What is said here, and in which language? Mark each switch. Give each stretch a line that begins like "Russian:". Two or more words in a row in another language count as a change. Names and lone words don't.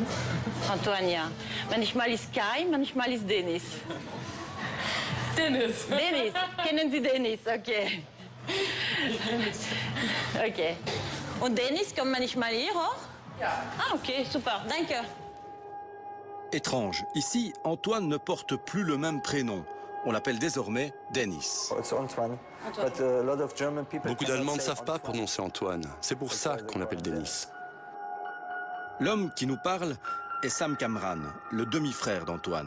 German: Antoine, ja. Manchmal ist Kai, manchmal ist Dennis. Dennis. Dennis, kennen Sie Dennis? Okay. Okay. Und Dennis kommt manchmal hier auch? Ja. Ah, okay, super, danke.
French: Étrange, ici, Antoine ne porte plus le même prénom. On l'appelle désormais Dennis. Beaucoup d'Allemands ne savent pas prononcer Antoine. C'est pour ça qu'on l'appelle Dennis. L'homme qui nous parle est Sam Kamran, le demi-frère d'Antoine.